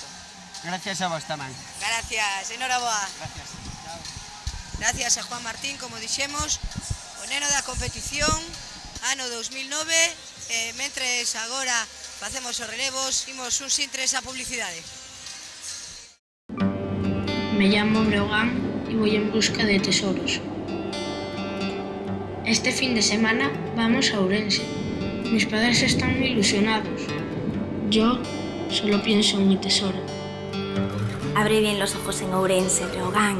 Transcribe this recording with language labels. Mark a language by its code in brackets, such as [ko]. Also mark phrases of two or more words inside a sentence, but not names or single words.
[gl] Gracias a vos tamén. Gracias, enhoraboa. Gracias. Gracias a Juan Martín, como dixemos, o neno da competición, ano 2009, mentres agora facemos os relevos, imos uns intres a publicidade. [es] Me llamo Breogán y voy en busca de tesoros. Este fin de semana vamos a Ourense. Mis padres están muy ilusionados. Yo solo pienso en mi tesoro. Abre bien los ojos en Ourense, Breogán.